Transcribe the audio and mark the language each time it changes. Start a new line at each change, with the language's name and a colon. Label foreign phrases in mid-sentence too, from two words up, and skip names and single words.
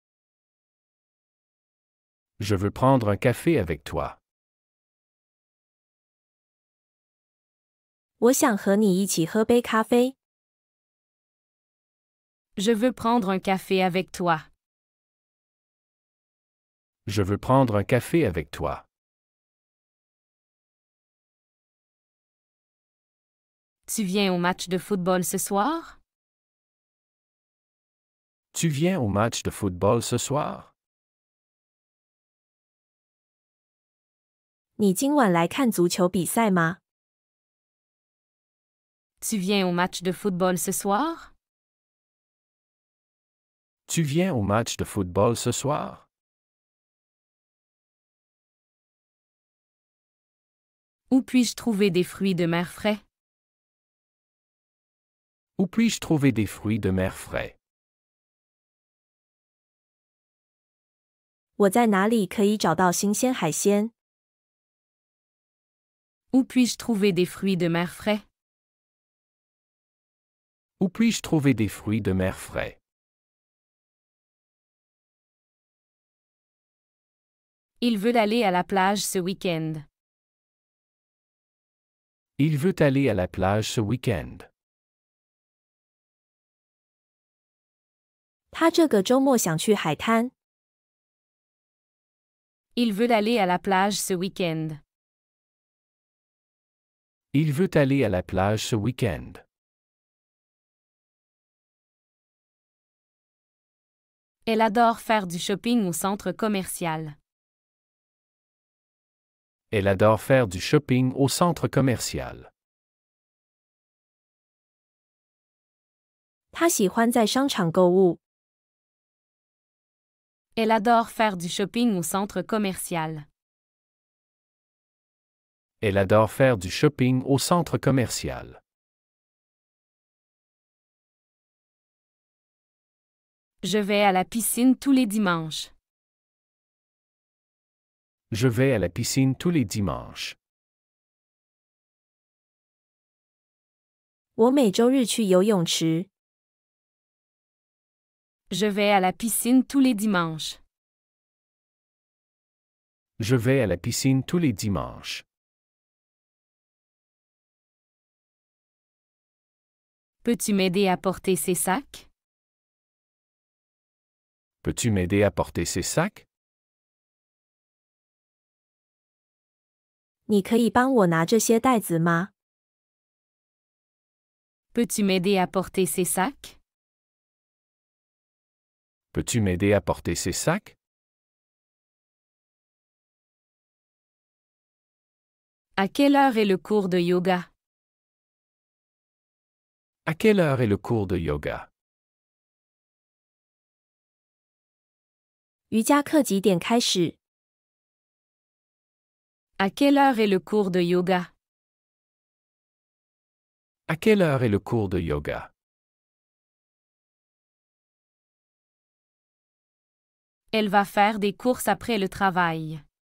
French: Je veux prendre un café avec toi.
Chinese: 我想和你一起喝杯咖啡。
French: Je veux prendre un café avec toi. Je veux prendre un café avec toi. Tu viens au match de football ce soir? Tu viens au match de football ce soir?
Chinese: 你今晚来看足球比赛吗？
French: Tu viens au match de football ce soir? Tu viens au match de football ce soir? Où puis-je trouver des fruits de mer frais? Où puis-je trouver des fruits de mer frais?
Chinese: 我在哪里可以找到新鲜海鲜？
French: Où puis-je trouver des fruits de mer frais? Où puis-je trouver des fruits de mer frais? Il veut aller à la plage ce week-end. Il veut aller à la plage ce week-end.
Chinese: 他这个周末想去海滩。
French: Il veut aller à la plage ce week-end. Il veut aller à la plage ce week-end. Elle adore faire du shopping au centre commercial. Elle adore faire du shopping au centre commercial.
Chinese: 他喜欢在商场购物。
French: Elle adore faire du shopping au centre commercial. Elle adore faire du shopping au centre commercial. Je vais à la piscine tous les dimanches. Je vais à la piscine tous les dimanches.
Chinese: 我每周日去游泳池。
French: Je vais à la piscine tous les dimanches. Je vais à la piscine tous les dimanches. Peux-tu m'aider à porter ces sacs? Peux-tu m'aider à porter ces sacs?
Chinese: 你可以帮我拿这些袋子吗？
French: Peux-tu m'aider à porter ces sacs? Peux-tu m'aider à porter ces sacs? À quelle heure est le cours de yoga? À quelle heure est le cours de yoga?
Chinese: 瑜伽课几点开始？
French: À quelle heure est le cours de yoga? À quelle heure est le cours de yoga? Elle va faire des courses après le travail.